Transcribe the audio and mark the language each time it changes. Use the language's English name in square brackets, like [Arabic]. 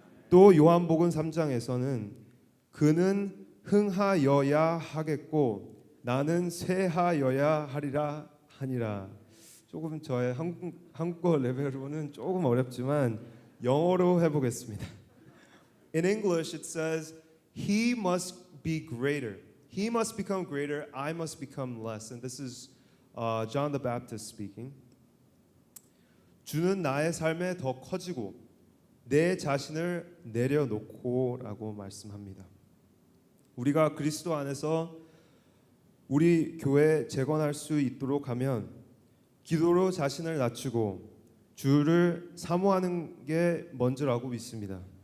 [Korean] 또 요한복음 3장에서는 그는 흥하여야 하겠고 나는 쇠하여야 하리라 하니라. 조금 저의 한국어 레벨로는 조금 어렵지만 영어로 해보겠습니다. [English] In English it says he must be greater. He must become greater, I must become less. And this is John the Baptist speaking. [Korean] 주는 나의 삶에 더 커지고 내 자신을 내려놓고라고 말씀합니다. 우리가 그리스도 안에서 우리 교회 재건할 수 있도록 하면 기도로 자신을 낮추고 주를 사모하는 게 먼저라고 믿습니다.